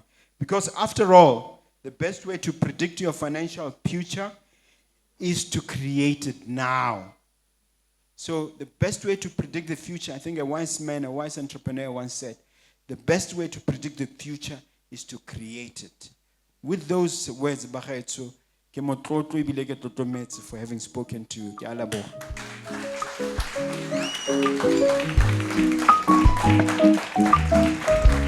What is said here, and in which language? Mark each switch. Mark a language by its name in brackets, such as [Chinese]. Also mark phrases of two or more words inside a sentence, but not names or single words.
[English] Because after all, the best way to predict your financial future is to create it now. So the best way to predict the future, I think a wise man, a wise entrepreneur once said, the best way to predict the future is to create it. With those words, [Tswana] Bagaetso, ke motlotlo ebile ke tlotlometse [English] for having spoken to you. [Tswana] Ke a leboha.